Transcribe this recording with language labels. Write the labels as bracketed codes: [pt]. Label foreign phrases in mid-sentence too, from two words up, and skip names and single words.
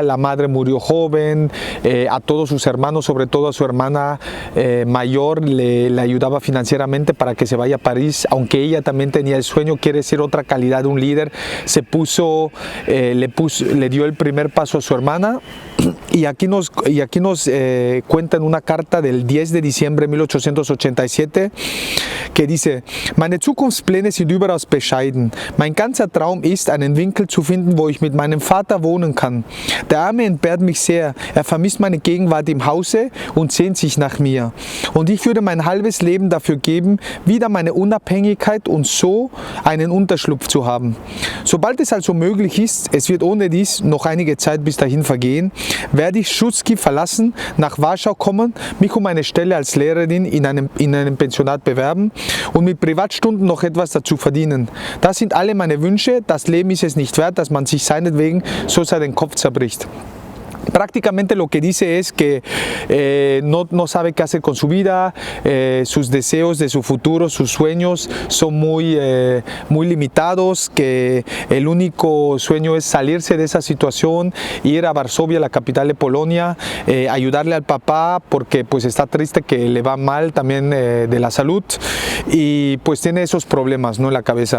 [es] La madre murió joven, a todos sus hermanos, sobre todo a su hermana mayor, le ayudaba financieramente para que se vaya a París, aunque ella también tenía el sueño. Quiere decir otra calidad de un líder. Le dio el primer paso a su hermana. Y aquí nos cuenta en una carta del 10 de diciembre de 1887 que dice: [de] Meine Zukunftspläne sind überaus bescheiden. Mein ganzer Traum ist, einen Winkel zu finden, wo ich mit meinem Vater wohnen kann. Der Arme entbehrt mich sehr. Er vermisst meine Gegenwart im Hause und sehnt sich nach mir. Und ich würde mein halbes Leben dafür geben, wieder meine Unabhängigkeit und so einen Unterschlupf zu haben. Sobald es also möglich ist, es wird ohne dies noch einige Zeit bis dahin vergehen, werde ich Słupski verlassen, nach Warschau kommen, mich um eine Stelle als Lehrerin in einem Pensionat bewerben und mit Privatstunden noch etwas dazu verdienen. Das sind alle meine Wünsche. Das Leben ist es nicht wert, dass man sich seinetwegen so den Kopf zerbricht. [es] Prácticamente lo que dice es que no sabe qué hacer con su vida, sus deseos de su futuro, sus sueños son muy limitados, que el único sueño es salirse de esa situación, ir a Varsovia, la capital de Polonia, ayudarle al papá porque pues está triste, que le va mal también de la salud y pues tiene esos problemas, ¿no?, en la cabeza.